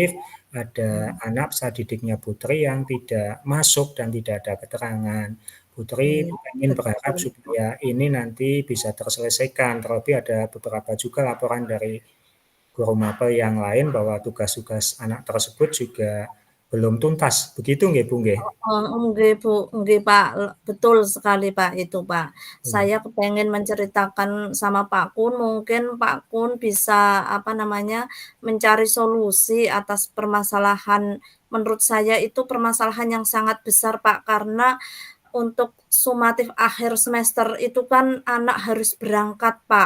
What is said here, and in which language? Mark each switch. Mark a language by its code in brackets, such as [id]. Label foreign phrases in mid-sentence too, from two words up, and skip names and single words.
[id] Ada anak peserta didiknya Putri yang tidak masuk dan tidak ada keterangan. Putri Iya, ingin berharap betul. supaya ini nanti bisa terselesaikan. Terlebih ada beberapa juga laporan dari guru mapel yang lain bahwa tugas-tugas anak tersebut juga belum tuntas. Begitu nggih Bu nggih? Nggih, Bu, nggih, Pak, betul sekali, Pak, itu, Pak. Hmm. Saya kepengen menceritakan sama Pak Kun, mungkin Pak Kun bisa, mencari solusi atas permasalahan menurut saya itu permasalahan yang sangat besar, Pak, karena untuk sumatif akhir semester itu kan anak harus berangkat, Pak.